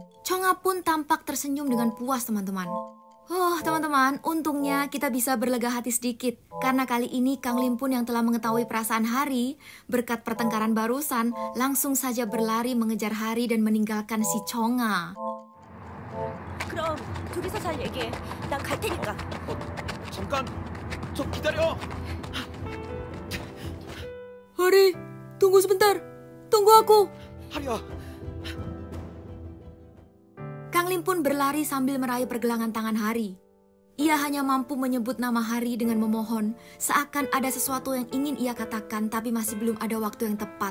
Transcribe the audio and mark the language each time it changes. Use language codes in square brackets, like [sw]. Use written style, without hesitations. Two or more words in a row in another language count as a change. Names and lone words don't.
[id] Chonga pun tampak tersenyum dengan puas, teman-teman. Oh, teman-teman, untungnya kita bisa berlega hati sedikit. Karena kali ini Kang Lim pun yang telah mengetahui perasaan Hari, berkat pertengkaran barusan, langsung saja berlari mengejar Hari dan meninggalkan si Chonga. [ko] 그럼 둘이서 잘 얘기해. 난 갈 테니까. 잠깐, 좀 기다려. [id] Hari, tunggu sebentar. Tunggu aku. [ko] 하리야, [id] Kang Lim pun berlari sambil meraih pergelangan tangan Hari. Ia hanya mampu menyebut nama Hari dengan memohon, seakan ada sesuatu yang ingin ia katakan tapi masih belum ada waktu yang tepat.